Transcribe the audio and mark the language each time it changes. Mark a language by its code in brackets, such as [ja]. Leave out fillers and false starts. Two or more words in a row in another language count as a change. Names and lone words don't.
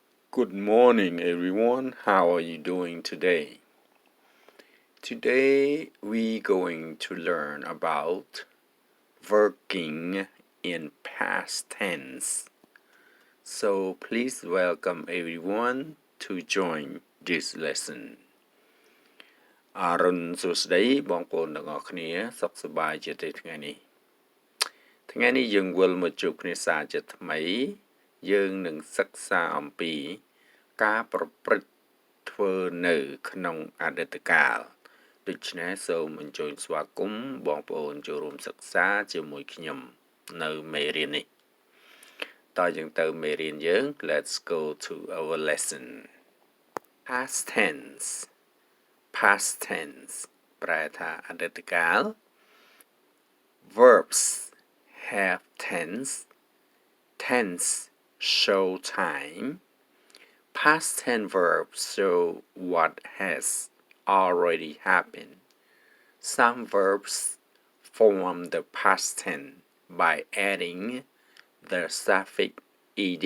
[en] Good morning, everyone. How are you doing today? Today we're going to learn about working in past tense. So please welcome everyone to join this lesson. [km] អរុនសួស្តីបងប្អូនទាំងអស់គ្នាសុខសប្បាយជាទេថ្ងៃនេះយើងវិលមកជួបគ្នាសារជាថ្មី យើងនឹងសិក្សាអំពីការប្រព្រឹត្តធ្វើនៅក្នុងអតីតកាលដូច្នេះសូមអញ្ជើញស្វាគមន៍បងប្អូនចូលរួមសិក្សាជាមួយខ្ញុំនៅមេរៀននេះតើយើងទៅមេរៀនយើង [en] Let's go to our lesson Past tense [km] ប្រែថាអតីតកាល [en] Verbs have tense show time Past tense verbs show what has already happened. Some verbs form the past tense by adding the suffix ed.